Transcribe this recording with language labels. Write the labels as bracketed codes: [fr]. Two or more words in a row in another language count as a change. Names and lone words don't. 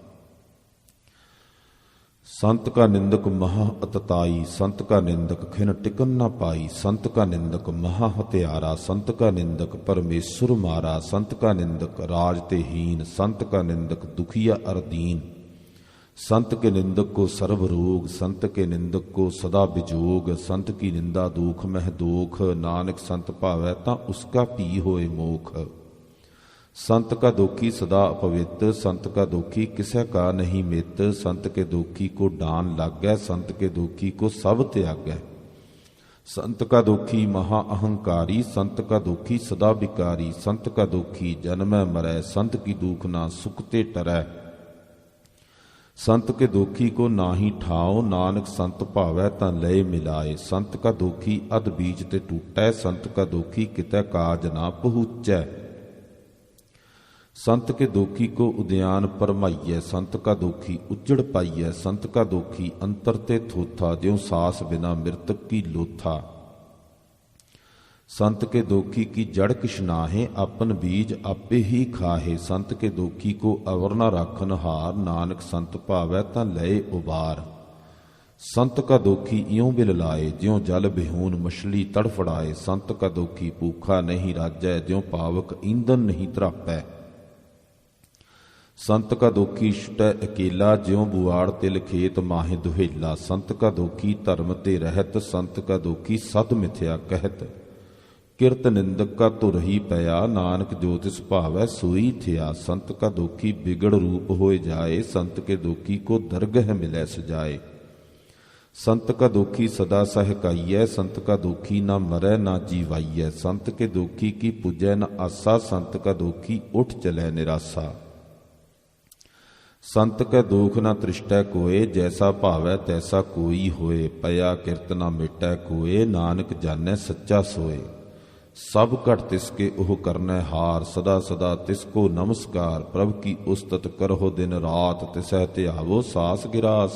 [hi] संत का निंदक महा अतताई, संत का निंदक खिन टिकन ना पाई। संत का निंदक महा हतिआरा, संत का निंदक परमेशुर मारा। संत का निंदक राज ते हीन, संत का निंदक दुखीआ अरदीन। संत के निंदक को सर्व रोग, संत के निंदक को सदा विजोग। संत की निंदा दुख मह दोख, नानक संत भावै तां उसका पी होए मोख। संत का दोखी सदा अपवित, संत का दोखी किसे का नहीं मित। संत के दोखी को डान लागै, संत के दोखी को सब त्यागै। संत का दोखी महा अहंकारी, संत का दोखी सदा विकारी। संत का दोखी जन्मै मरै, संत की दुख ना सुखते टरै। संत के दोखी को नाही ठाओ, नानक संत भावै तां लय मिलाए। संत का दोखी अध बीज ते टूटै, संत का दोखी कितै काज ना पहुँचै। संत के दोखी को उद्यान परमाइयै, संत का दोखी उजड़ पाइयै। संत का दोखी अंतर ते थोथा, ज्यों सास बिना मृतक की लोथा। संत के दोखी की जड़ किछ नाहे, अपन बीज आपे ही खाहे। संत के दोखी को अवर न राखन हार, नानक संत भावै तां लय उबार। संत का दोखी इयों बिल लाए, ज्यों जल बिहून मछली तड़फड़ाए। संत का दोखी भूखा नहीं राजै, ज्यों पावक ईंधन नहीं तरापै। संत का दोखी छुटै अकेला, ज्यों बुआड़ तिल खेत माहे दुहेला। संत का दोखी धर्म ते रहत, संत का दोखी सद मिथ्या कहत। किरत निंदक का तो रही पया, नानक जो तिस भावै सोई थिया। संत का दोखी बिगड़ रूप होए जाए, संत के दोखी को दरगह मिलै सजाए। संत का दोखी सदा सहकाइयै, संत का दोखी ना मरै ना जीवाइयै। संत के दोखी की पूजै न आसा, संत का दोखी उठ चलै निरासा। संत कै दोख न तृष्टै कोय, जैसा भावै तैसा कोई होए। पया किरत न मिटै कोय, नानक जानै सच्चा सोए। सब घट तिसके ओह करनै हार, सदा सदा तिसको नमस्कार। प्रभ की उस्तत करहो दिन रात, तिसै ध्यावो सास गिरास।